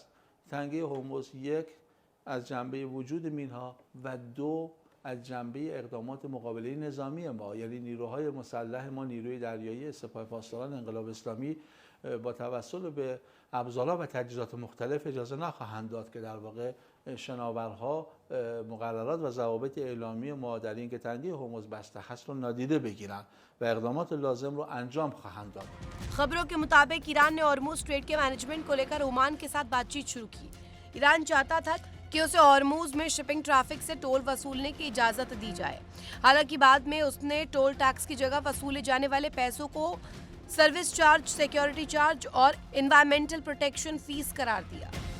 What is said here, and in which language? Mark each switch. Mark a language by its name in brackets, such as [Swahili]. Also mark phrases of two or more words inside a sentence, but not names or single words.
[Persian] تنگه هرمز یک از جنبه وجود مینها و دو از جنبه اقدامات مقابله نظامی ما، یعنی نیروهای مسلح ما، نیروی دریایی سپاه پاسداران انقلاب اسلامی با توسل به ابزارها و تجهیزات مختلف اجازه نخواهند داد که در واقع شناورها مقررات و ضوابط اعلامی ما در این که تنگه هرمز بسته هست رو نادیده بگیرن و اقدامات لازم رو انجام خواهند داد. [Hindi] खबरों के मुताबिक ईरान ने हॉर्मुज स्ट्रेट के मैनेजमेंट को लेकर ओमान के साथ बातचीत शुरू की। ईरान चाहता था कि उसे हॉर्मुज में [English] shipping traffic [Hindi] से टोल वसूलने की इजाजत दी जाए। हालांकि बाद में उसने [English] toll tax [Hindi] की जगह वसूले जाने वाले पैसों को [English] service charge, security charge [Hindi] और [English] environmental protection fees [Hindi] करार दिया।